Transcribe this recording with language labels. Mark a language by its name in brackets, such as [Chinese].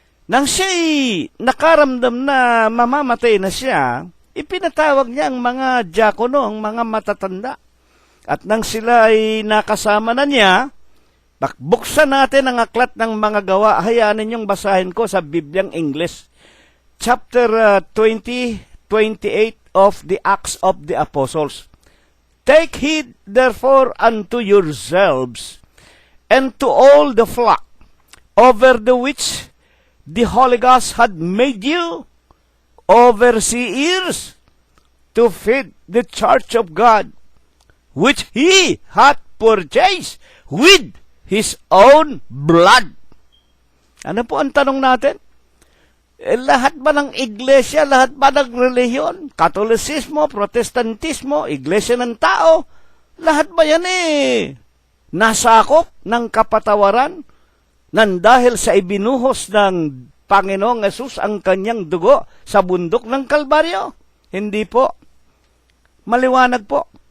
[Filipino] Nang siya'y nakaramdam na mamamatay na siya, ipinatawag niya ang mga diakono, ang mga matatanda. At nang sila ay nakasama na niya, buksan natin ang aklat ng mga gawa. Hayaan ninyong basahin ko sa Bibliang English. [English] Chapter 20:28 of the Acts of the Apostles. Take heed therefore unto yourselves and to all the flock over the which the Holy Ghost had made you overseers to feed the church of God, which He hath purchased with His own blood. [Filipino] Ano po ang tanong natin? Lahat ba ng iglesia, lahat ba ng relihiyon, Katolisismo, Protestantismo, iglesia ng tao, lahat ba yan nasakop ng kapatawaran ng dahil sa ibinuhos ng Panginoong Yesus ang kanyang dugo sa bundok ng Kalbaryo? Hindi po. Maliwanag po.